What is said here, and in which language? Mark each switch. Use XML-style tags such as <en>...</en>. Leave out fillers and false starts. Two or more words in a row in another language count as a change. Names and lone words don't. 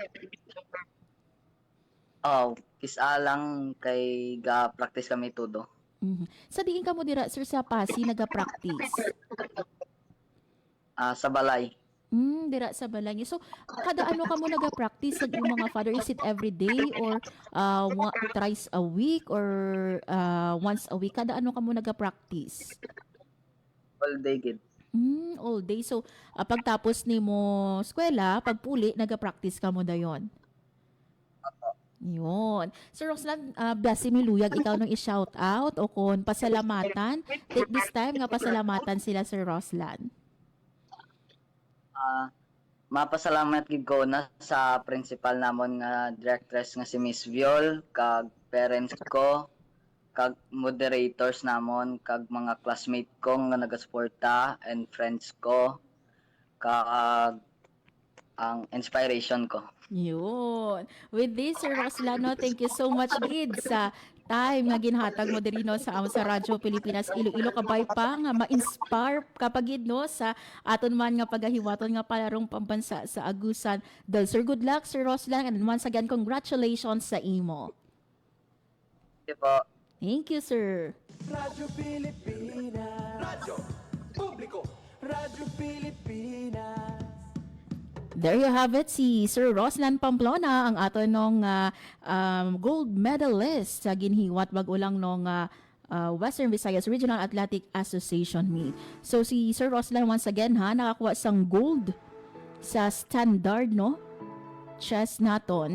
<hil>Kisa lang kay ga-practice kami todo. Mhm. Sa diin ka mo dira, sir, sa Pasig naga-practice? Sa balay. Dira sa balay. So, kada ano ka mo naga-practice sa imo mga father?</hil> <en>Is it every day or thrice a week or once a week?</en> <hil>Kada ano ka mo naga-practice?</hil> <en>All day gid. All day.</en> <hil>So, pagtapos ni mo eskwela, pagpuli, naga-practice ka mo dayon. Yun. Sir Roslan, basi mi luyag ikaw nung i-shout out o kung pasalamatan.</hil> <en>Take this time</en> <hil>nga pasalamatan sila, Sir Roslan. Mapasalamat gid ko na sa principal namon nga directress nga si Miss Viol, kag parents ko, kag moderators namon, kag mga classmate ko nga nagasuporta</hil> <en>and friends</en> <hil>ko, kag ang inspiration ko. Yun.</hil> <en>With this, Sir Roslano, thank you so much,</en> <hil>gid, sa time nga ginhatag mo diri no sa Radyo Pilipinas Iloilo, kabay pa nga ma-inspire kapag gid no sa aton man nga pagahiwaton nga palarong pambansa sa Agusan. Sir,</hil> <en>good luck, Sir Roslan, and once again congratulations</en> <hil>sa imo. Diba?</hil> <en>Thank you, sir.</en> <hil>Radyo Pilipinas. Radyo Publiko. Radyo Pilipinas.</hil> <en>There you have it,</en> <hil>si Sir Roslan Pamplona, ang ato nung gold medalist sa ginhiwat bago lang nung Western Visayas Regional Athletic Association meet. So si Sir Roslan once again nakakuha sang gold sa standard no chess naton.</hil>